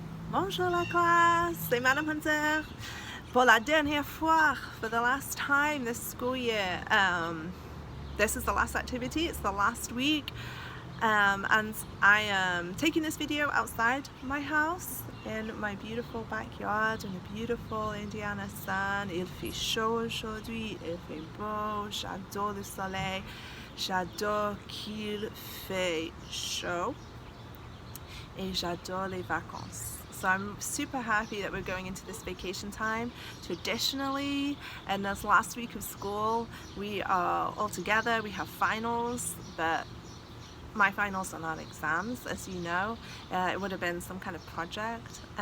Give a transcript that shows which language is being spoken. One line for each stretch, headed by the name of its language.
French: Bonjour la classe, c'est Madame Hunter. Pour la dernière fois,
English: for the last time this school year, this is the last activity, it's the last week, and I am taking this video outside my house in my beautiful backyard in a beautiful Indiana sun.
French: Il fait chaud aujourd'hui, il fait beau, j'adore le soleil, j'adore qu'il fait chaud, et j'adore les vacances.
English: So I'm super happy that we're going into this vacation time. Traditionally, in this last week of school, we are all together, we have finals, but my finals are not exams, as you know. It would have been some kind of project.